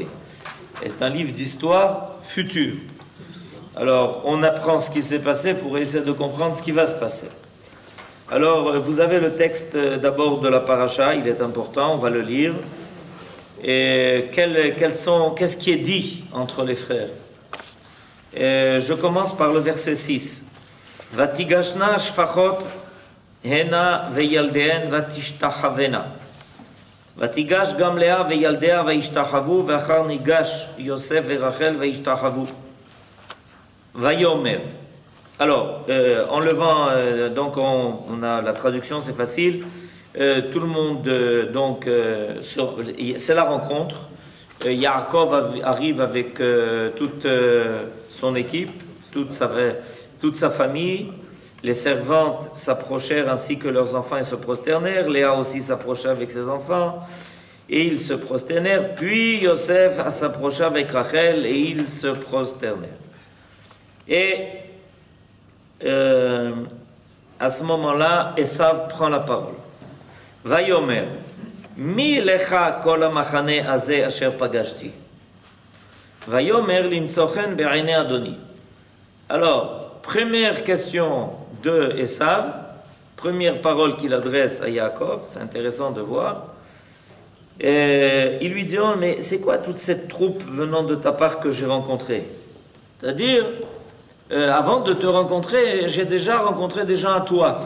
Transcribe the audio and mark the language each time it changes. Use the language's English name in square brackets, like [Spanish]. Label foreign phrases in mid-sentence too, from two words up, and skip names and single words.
[French] Et c'est un livre d'histoire future. Alors, on apprend ce qui s'est passé pour essayer de comprendre ce qui va se passer. Alors, vous avez le texte d'abord de la paracha, il est important, on va le lire. Et qu'est-ce qui est dit entre les frères? Et je commence par le verset 6. [Hebrew] ותגשן השפחות הנה וילדיהן ותשתחוין. ותגש גם לאה וילדיה וישתחוו ואחר נגש יוסף ורחל וישתחוו. Vayomer. [French] Alors, en levant, donc on a la traduction, c'est facile. Tout le monde, c'est la rencontre. Yaakov arrive avec toute son équipe, toute sa famille. Les servantes s'approchèrent ainsi que leurs enfants et se prosternèrent. Léa aussi s'approcha avec ses enfants et ils se prosternèrent. Puis Yosef s'approcha avec Rachel et ils se prosternèrent. Et à ce moment-là, Esav prend la parole. [Hebrew] ויאמר, מי לך כל המחנה הזה אשר פגשתי. ויאמר למצא חן בעיני אדני. [French] Alors, première question de Esav, première parole qu'il adresse à Yaakov, c'est intéressant de voir. Et il lui dit, oh, mais c'est quoi toute cette troupe venant de ta part que j'ai rencontrée? C'est-à-dire, avant de te rencontrer, j'ai déjà rencontré des gens à toi.